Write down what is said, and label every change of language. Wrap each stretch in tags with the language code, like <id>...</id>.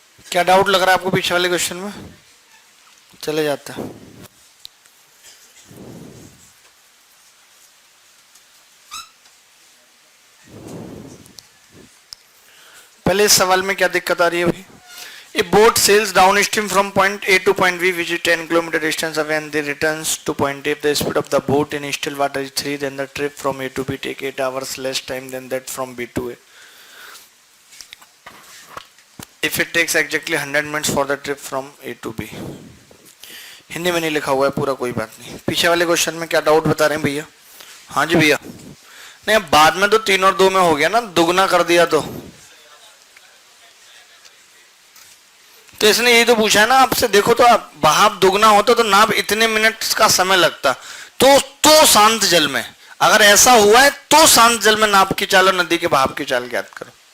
<hi>क्या डाउट लग रहा है आपको पीछे वाले क्वेश्चन में? चले जाते हैं। पहले इस सवाल में क्या दिक्कत आ रही है भाई?</hi> <en>A boat sails downstream from point A to point B, which is 10 km distance away, and they returns to point A. If the speed of the boat in still water is 3, then the trip from A to B take 8 hours less time than that from B to A. If it takes exactly 100 minutes for the trip from A to B.</en> <hi>Hindi में नहीं लिखा हुआ है पूरा, कोई बात नहीं। पीछे वाले क्वेश्चन में क्या डाउट बता रहे हैं भैया? हाँ जी भैया। नहीं, बाद में तो 3 और 2 में हो गया ना, दुगना कर दिया तो इसने यही तो पूछा है ना आपसे। देखो तो आप बहाव दुगना होता तो नाव इतने मिनट का समय लगता, तो शांत जल में अगर ऐसा हुआ है तो शांत जल में नाव की चाल और नदी के बहाव की चाल ज्ञात करो।</hi>